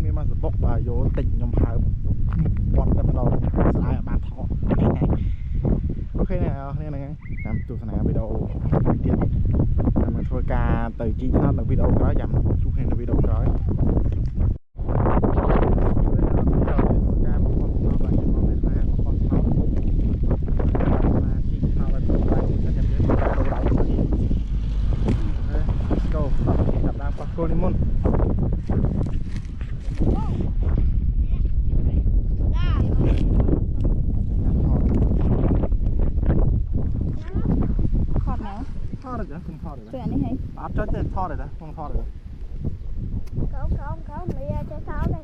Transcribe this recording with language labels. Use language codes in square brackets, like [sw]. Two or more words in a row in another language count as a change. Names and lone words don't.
[km] មានមកសបុកបាទយកតិចខ្ញុំហើបវត្តតែម្ដងស្អាតបានថតអូខេអ្នកនរគ្នាហ្នឹងហើយចាំទស្សនាវីដេអូទៀតចាំមកធ្វើការទៅជីថតនៅវីដេអូក្រោយចាំជួបគ្នានៅវីដេអូក្រោយគោលនិមន្ត [vi] Chuyện này hay. Áp chết tên thọ rồi đó, không thọ rồi. Không, mày chơi sao đây?